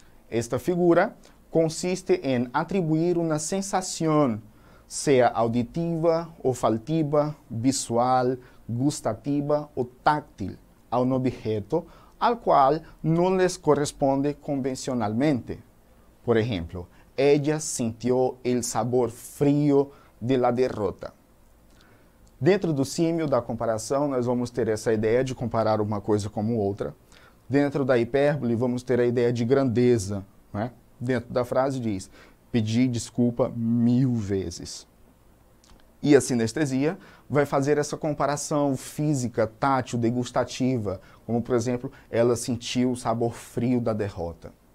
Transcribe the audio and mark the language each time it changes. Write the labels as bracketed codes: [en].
[pt] Esta figura consiste em atribuir uma sensação, seja auditiva, olfativa, visual, gustativa ou táctil, a um objeto al qual não lhes corresponde convencionalmente. Por exemplo, [es] ella sintió el sabor frío de la derrota. [pt] Dentro do símil da comparação, nós vamos ter essa ideia de comparar uma coisa como outra. Dentro da hipérbole, vamos ter a ideia de grandeza, né? Dentro da frase diz, pedi desculpa 1000 vezes. E a sinestesia vai fazer essa comparação física, tátil, degustativa, como, por exemplo, ela sentiu o sabor frio da derrota.